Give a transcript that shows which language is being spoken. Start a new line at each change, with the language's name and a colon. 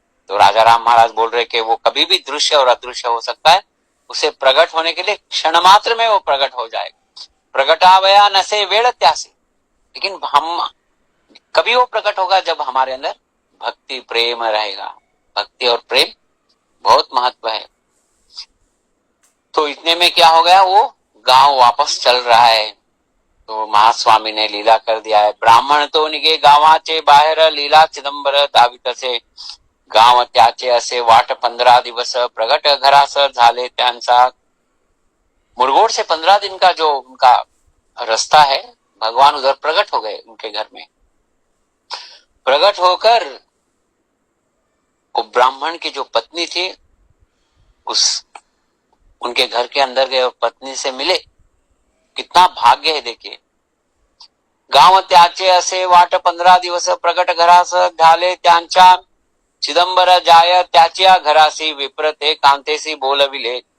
Hindi: तो राजा राम महाराज बोल रहे कि वो कभी भी दृश्य और अदृश्य हो सकता है, उसे प्रकट होने के लिए क्षण मात्र में वो प्रकट हो जाएगा।
Marathi: प्रकटावया नसे वेळ त्यासी।
Hindi: लेकिन हम कभी वो प्रकट होगा जब हमारे अंदर भक्ति प्रेम रहेगा। भक्ति और प्रेम बहुत महत्व है। तो इतने में क्या हो गया, वो गांव वापस चल रहा है। तो महास्वामी ने लीला कर दिया है।
Marathi: ब्राह्मण तो निगे गावाचे बाहेर लीला चिदंबर दावित से गाव त्याचे असे वाट 15 दिवस प्रगट घरास झाले त्यांचा।
Hindi: मुरगोड से 15 दिन का जो उनका रास्ता है, भगवान उधर प्रकट हो गए उनके घर में। प्रकट होकर वो ब्राह्मण की जो पत्नी थी उस उनके घर के अंदर गए और पत्नी से मिले। कितना भाग्य है देखिए।
Marathi: गाव त्याचे असे वाट 15 दिवस प्रकट घरास झाले त्यांच्या चिदंबर जाय त्याच्या घरासी विप्र ते कांतेसी बोलविले।